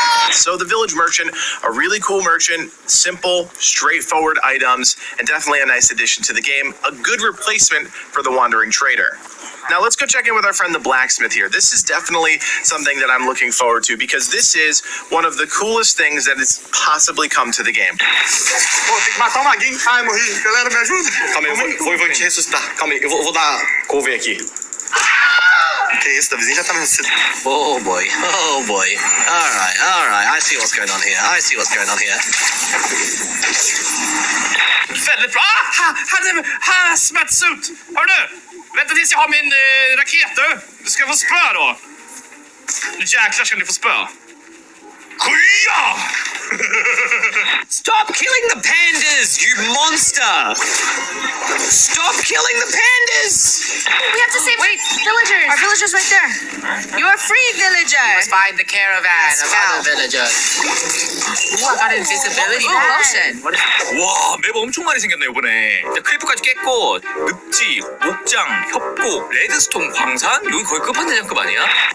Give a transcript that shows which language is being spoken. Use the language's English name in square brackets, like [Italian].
[English] So the Village Merchant, a really cool merchant, simple, straightforward items, and definitely a nice addition to the game. A good replacement for the Wandering Trader. Now let's go check in with our friend the Blacksmith here. This is definitely something that I'm looking forward to because this is one of the coolest things that has possibly come to the game. [Portuguese] Calma, galera, me ajuda. Calma aí, eu vou te ressuscitar. Calma aí, eu vou dar couve aqui. Que isso, da vizinha já tá me ressuscitando. [English] Oh boy. Alright. I see what's going on here. [Swedish] Väldigt bra. Hazmat suit. Hör du? Vänta tills jag har min raket, du ska få spö då. Nu jäklar ska ni få spö. Kuja! [English] Stop killing the pandas, you monster! Stop killing the pandas! We have to save villagers. Our villagers right there. You are free, villager. You must find the caravan of other villagers. Ooh, I got invisibility potion. What is [Korean] 와, 맵 엄청 많이 생겼네 이번에. 크리프까지 깼고 늪지, 목장, 협곡, 레드스톤 광산 여기 거의 끝판왕급 아니야?